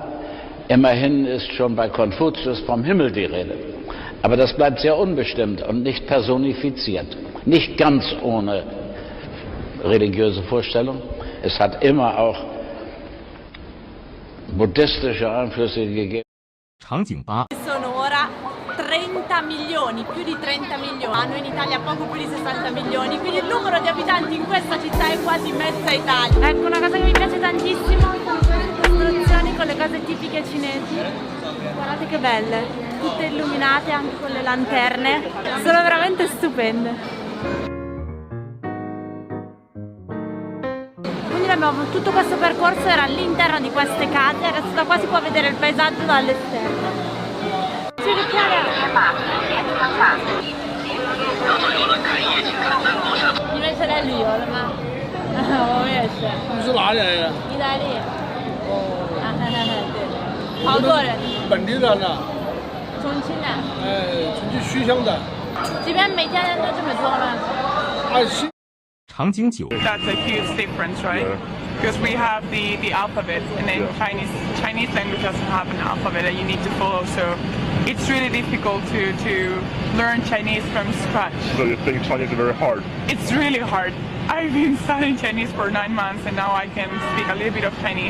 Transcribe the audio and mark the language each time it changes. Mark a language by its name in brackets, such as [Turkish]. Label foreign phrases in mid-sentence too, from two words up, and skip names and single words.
[German] Immerhin ist schon bei Konfuzius vom Himmel die Rede. Aber das bleibt sehr unbestimmt und nicht personifiziert. Nicht ganz ohne religiöse Vorstellung. Es hat immer auch buddhistische Einflüsse gegeben. [Chinese] 场景8 [Italian] Sono ora 30 milioni, più di 30 milioni. Noi in Italia poco più di 60 milioni, quindi il numero di abitanti in questa città è quasi mezza Italia. Ecco, una cosa che mi piace tantissimo sono queste costruzioni con le cose tipiche cinesi. Guardate che belle, tutte illuminate anche con le lanterne. Sono veramente stupende. Tutto questo percorso era all'interno di queste case, adesso da qua si può vedere il paesaggio dall'esterno. [Chinese] 你们是来旅游的吗？我也是。你是哪里来的？意大利。哦。对。好多人。本地人呢？重庆的。重庆徐乡的。这边每天人都这么做吗？场景9 [English] That's a huge difference, right? Because we have the alphabet, and then Chinese language doesn't have an alphabet that you need to follow. So it's really difficult to learn Chinese from scratch. So you think Chinese is very hard? It's really hard. I've been studying Chinese for 9 months, and now I can speak a little bit of Chinese.